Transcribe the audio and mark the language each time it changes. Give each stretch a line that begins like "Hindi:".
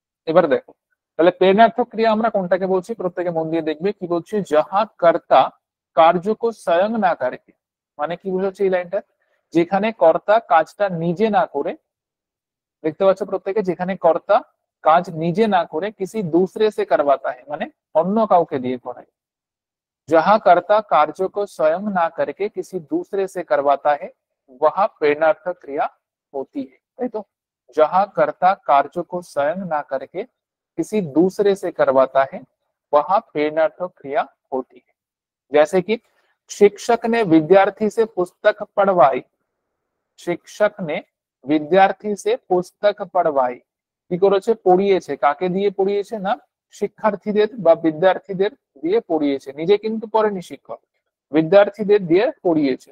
Bangla: এবার দেখো, তাহলে প্রেরণার্থক ক্রিয়া আমরা কোনটাকে বলছি, প্রত্যেকে মন দিয়ে দেখবে কি বলছি, যাহা কর্তা কার্যকে স্বয়ং না করে, মানে কি বুঝাচ্ছে এই লাইনটা, যেখানে কর্তা কাজটা নিজে না করে, দেখতে পাচ্ছ প্রত্যেকে, যেখানে কর্তা কাজ নিজে না করে
Hindi: किसी दूसरे से करवाता है
Bangla: মানে অন্য কাউকে দিয়ে করায়।
Hindi: जहां कर्ता कार्य को स्वयं ना करके किसी दूसरे से करवाता है वह प्रेरणार्थक क्रिया होती है,
Bangla: ताई तो
Hindi: जहां कर्ता कार्य को स्वयं ना करके किसी दूसरे से करवाता है वह प्रेरणार्थक क्रिया होती है। जैसे कि शिक्षक ने विद्यार्थी से पुस्तक पढ़वाई, শিক্ষক ने विद्यार्थी से पुस्तक पढ़वाई,
Bangla: কি করেছে পড়িয়েছে, কাকে দিয়ে পড়িয়েছে না শিক্ষার্থীদের বা বিদ্যার্থীদের দিয়ে পড়িয়েছে, নিজে কিন্তু পড়েনি শিক্ষক, বিদ্যার্থীদের দিয়ে পড়িয়েছে।